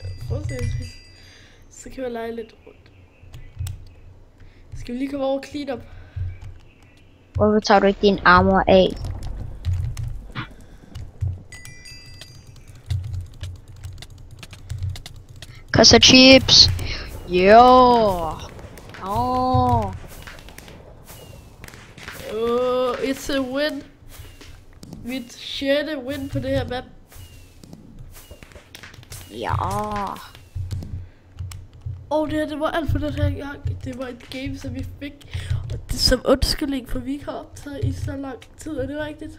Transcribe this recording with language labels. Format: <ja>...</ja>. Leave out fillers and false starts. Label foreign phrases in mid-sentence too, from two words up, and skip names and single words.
<da>Så kan vi lege lidt rundt. Skal vi lige komme over og</da> <en>clean up?</en> <da>Hvorfor tager du ikke din armor af? Koster chips. Jo. Åh.</da> <en>It's a win.</en> <da>Mit 6. win på det her map. Ja. Det var alt for den her gang. Det var et game, som vi fik. Og det som undskyldning for, vi ikke har optaget i så lang tid. Er det rigtigt?</da>